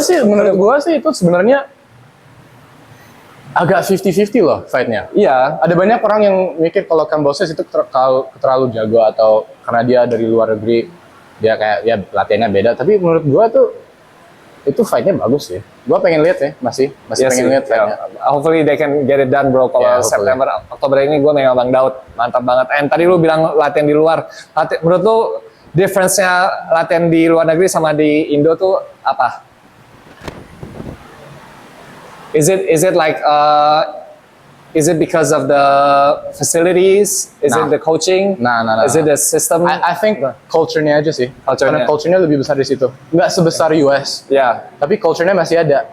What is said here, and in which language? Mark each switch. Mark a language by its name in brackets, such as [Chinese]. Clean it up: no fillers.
[Indonesian] Menurut gua sih itu sebenarnya agak 50-50 loh fight-nya. Iya. Ada banyak orang yang mikir kalau Kambosos itu terlalu jago atau karena dia dari luar negeri, dia kayak ya latihannya beda. Tapi menurut gua tuh itu fight-nya bagus sih. Gua pengen lihat ya, masih pengen lihat fight-nya. [English] Hopefully they can get it done, bro. [Indonesian] Kalau September, Oktober ini gua megang Bang Daud. Mantap banget. And tadi lu bilang latihan di luar. Menurut lu difference-nya latihan di luar negeri sama di Indo tuh apa? [English] Is it like is it because of the facilities? Is it the coaching? [Indonesian] Nah. [English] Is it the system? I think [Indonesian] culture-nya aja sih. Karena culture-nya lebih besar di situ. Nggak sebesar US. Ya. Tapi culture-nya masih ada.